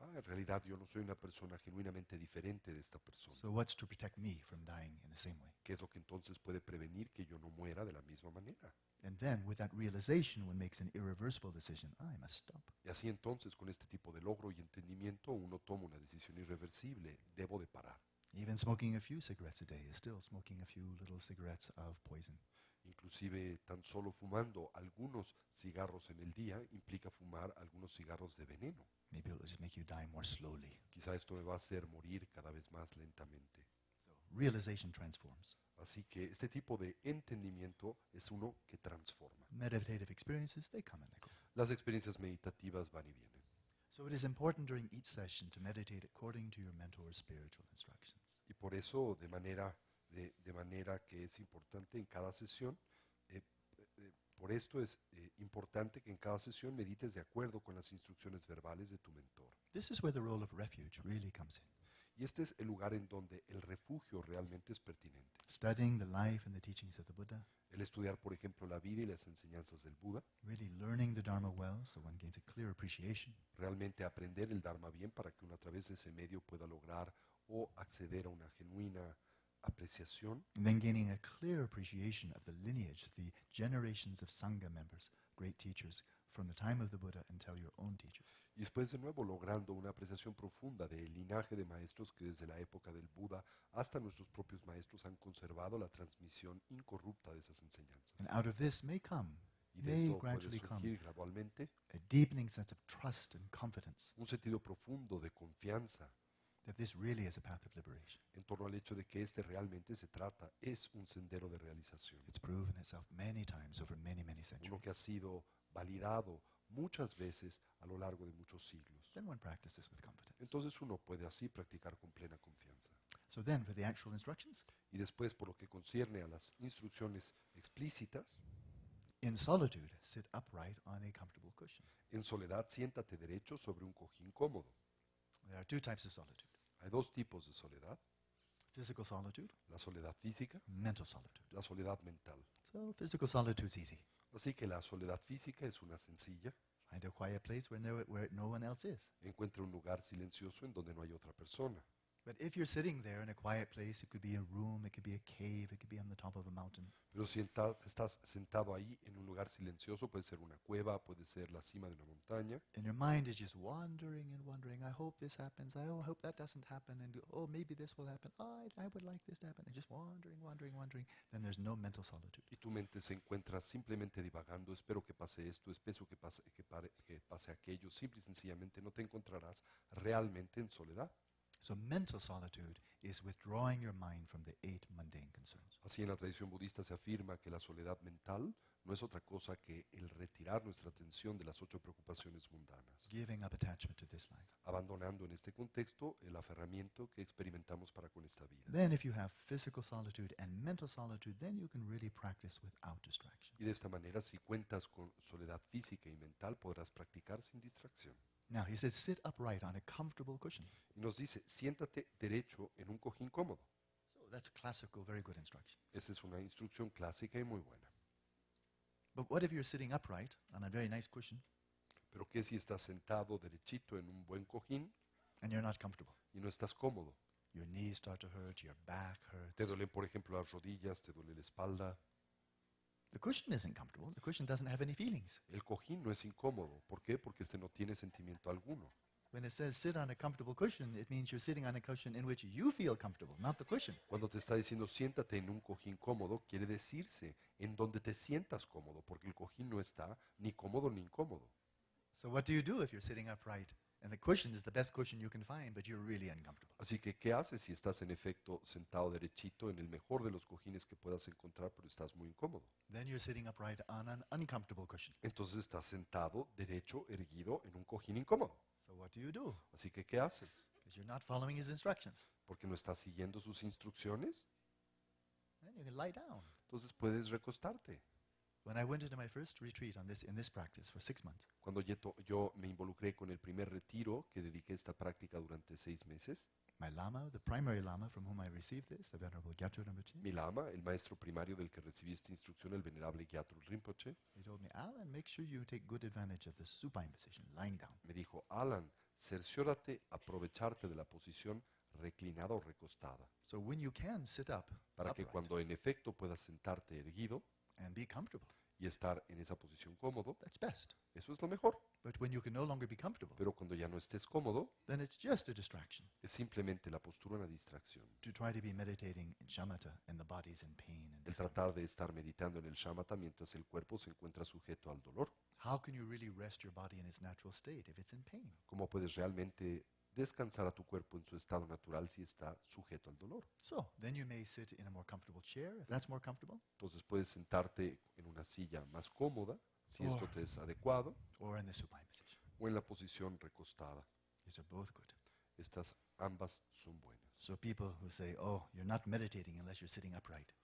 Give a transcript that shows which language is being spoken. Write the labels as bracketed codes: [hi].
[es] En realidad yo no soy una persona genuinamente diferente de esta persona. [en] So what's to protect me from dying in the same way? [es] ¿Qué es lo que entonces puede prevenir que yo no muera de la misma manera? [en] And then with that realization, one makes an irreversible decision. I must stop. [es] Y así entonces, con este tipo de logro y entendimiento, uno toma una decisión irreversible. Debo de parar. [en] Even smoking a few cigarettes a day is still smoking a few little cigarettes of poison. [es] Inclusive tan solo fumando algunos cigarros en el día implica fumar algunos cigarros de veneno. [en] Maybe it'll just make you die more slowly. [es] Quizá esto me va a hacer morir cada vez más lentamente. [en] So realization transforms. [es] Así que este tipo de entendimiento es uno que transforma. [en] Meditative experiences, they come and they go. [es] Las experiencias meditativas van y vienen. [en] So it is important during each session to meditate according to your mentor's spiritual instructions. [es] Y por eso, de manera que es importante en cada sesión, por esto es importante que en cada sesión medites de acuerdo con las instrucciones verbales de tu mentor. [en] This is where the role of refuge really comes in. [es] Y este es el lugar en donde el refugio realmente es pertinente. [en] Studying the life and the teachings of the Buddha, [es] El estudiar, por ejemplo, la vida y las enseñanzas del Buda, [en] really learning the Dharma well so one gains a clear appreciation. [es] realmente aprender el Dharma bien para que uno a través de ese medio pueda lograr o acceder a una genuina apreciación, [en] And then gaining a clear appreciation of the lineage, the generations of Sangha members, great teachers, from the time of the Buddha until your own teachers. [es] y después de nuevo logrando una apreciación profunda del linaje de maestros que desde la época del Buda hasta nuestros propios maestros han conservado la transmisión incorrupta de esas enseñanzas. [en] And out of this may come, [es] Y de [en] may [es] esto puede [en] gradually come, [es] surgir gradualmente [en] a deepening sense of trust and confidence [es] un sentido profundo de confianza [en] that this really is a path of liberation. [es] en torno al hecho de que este realmente se trata, es un sendero de realización. [en] It's proven itself many times over many, many centuries. [es] Uno que ha sido validado muchas veces a lo largo de muchos siglos. [en] Then one practices with confidence. [es] Entonces uno puede así practicar con plena confianza. [en] So then, for the actual instructions, [es] Y después, por lo que concierne a las instrucciones explícitas, [en] in solitude, sit upright on a comfortable cushion. [es] en soledad siéntate derecho sobre un cojín cómodo. [en] There are two types of solitude: [es] Hay dos tipos de soledad, [en] physical solitude, [es] la soledad física, [en] mental solitude. [es] la soledad mental. [en] So physical solitude is easy. [es] Así que la soledad física es una sencilla. [en] Find a quiet place where no one else is. [es] Encuentra un lugar silencioso en donde no hay otra persona. [en] But if you're sitting there in a quiet place, it could be a room, it could be a cave, it could be on the top of a mountain. [es] Pero si estás sentado ahí en un lugar silencioso, puede ser una cueva, puede ser la cima de una montaña, [en] And your mind is just wandering and wondering. I hope this happens. I hope that doesn't happen. And oh, maybe this will happen. Oh, I would like this to happen. And just wandering. Then there's no mental solitude. [es] y tu mente se encuentra simplemente divagando, espero que pase esto, espero que pase aquello, simple y sencillamente no te encontrarás realmente en soledad. [en] So mental solitude is withdrawing your mind from the 8 mundane concerns. [es] Así en la tradición budista se afirma que la soledad mental no es otra cosa que el retirar nuestra atención de las 8 preocupaciones mundanas, [en] Giving up attachment to this life. [es] abandonando en este contexto el aferramiento que experimentamos para con esta vida. [en] Then if you have physical solitude and mental solitude, then you can really practice without distraction. [es] Y de esta manera, si cuentas con soledad física y mental, podrás practicar sin distracción. [en] Now, he says, sit upright on a comfortable cushion. [es] Y nos dice, siéntate derecho en un cojín cómodo. [en] So that's a classical, very good instruction. [es] Esa es una instrucción clásica y muy buena. [en] But what if you're sitting upright on a very nice cushion [es] Pero ¿qué si estás sentado derechito en un buen cojín [en] and you're not comfortable? [es] y no estás cómodo? [en] Your knees start to hurt, your back hurts. [es] Te duelen, por ejemplo, las rodillas, te duele la espalda. [en] The cushion isn't comfortable. The cushion doesn't have any feelings. [es] El cojín no es incómodo. ¿Por qué? Porque este no tiene sentimiento alguno. [en] When it says sit on a comfortable cushion, it means you're sitting on a cushion in which you feel comfortable, not the cushion. [es] Cuando te está diciendo siéntate en un cojín cómodo, quiere decirse en donde te sientas cómodo, porque el cojín no está ni cómodo ni incómodo. [en] So what do you do if you're sitting upright and the cushion is the best cushion you can find, but you're really uncomfortable? [es] Así que, ¿qué haces si estás en efecto sentado derechito en el mejor de los cojines que puedas encontrar, pero estás muy incómodo? [en] Then you're sitting upright on an uncomfortable cushion. [es] Entonces estás sentado derecho, erguido, en un cojín incómodo. [en] So what do you do? [es] Así que, ¿qué haces? [en] Because you're not following his instructions. [es] Porque no estás siguiendo sus instrucciones. [en] Then you can lie down. [es] Entonces puedes recostarte. [en] When I went into my first retreat in this practice for 6 months, [es] Cuando yo me involucré con el primer retiro que dediqué a esta práctica durante 6 meses, [en] my lama, the primary lama from whom I received this, the Venerable Gyatso Rinpoche, [es] mi lama, el maestro primario del que recibí esta instrucción, el venerable Gyatro Rinpoche, [en] he told me, Alan, make sure you take good advantage of the supine position, lying down. [es] me dijo, Alan, cerciórate aprovecharte de la posición reclinada o recostada, [en] So when you can sit up [es] para que [en] upright [es] cuando en efecto puedas sentarte erguido [en] and be comfortable, [es] y estar en esa posición cómodo, [en] that's best. [es] eso es lo mejor. [en] But when you can no longer be comfortable, [es] Pero cuando ya no estés cómodo, [en] then it's just a distraction [es] es simplemente la postura una distracción. [en] to try to be meditating in shamatha and the body's in pain. And [es] El tratar de estar meditando en el shamatha mientras el cuerpo se encuentra sujeto al dolor. [en] how can you really rest your body in its natural state if it's in pain? [es] ¿Cómo puedes realmente descansar a tu cuerpo en su estado natural si está sujeto al dolor? [en] So then you may sit in a more comfortable chair if that's more comfortable, [es] Entonces puedes sentarte en una silla más cómoda, si esto te es adecuado, [en] or in the supine position. [es] o en la posición recostada. [en] These are both good. [es] Estas ambas son buenas. [en] So people who say, oh, you're not meditating unless you're sitting upright,